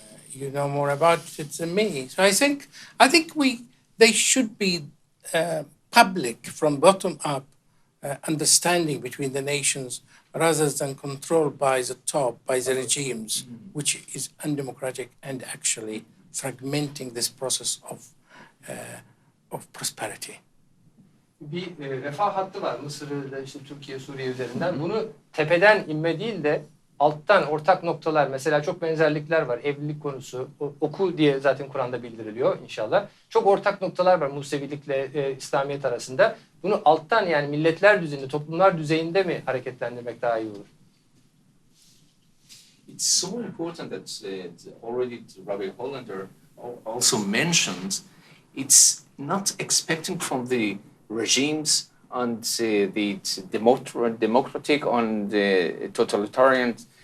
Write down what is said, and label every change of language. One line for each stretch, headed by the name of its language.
English: You know more about it than me. So I think they should be public from bottom up understanding between the nations rather than controlled by the top, by the regimes, which is undemocratic and actually fragmenting this process of prosperity.
Turkish: Bir refah hattı var Mısır'da, işte Türkiye, Suriye üzerinden. Bunu tepeden inme değil de alttan ortak noktalar, mesela çok benzerlikler var. Evlilik konusu, oku diye zaten Kur'an'da bildiriliyor inşallah. Çok ortak noktalar var Musevilikle İslamiyet arasında. Bunu alttan, yani milletler düzeyinde, toplumlar düzeyinde mi hareketlendirmek daha iyi olur?
English: It's so important that already Rabbi Hollander also mentioned, it's not expecting from the regimes and the democratic and totalitarian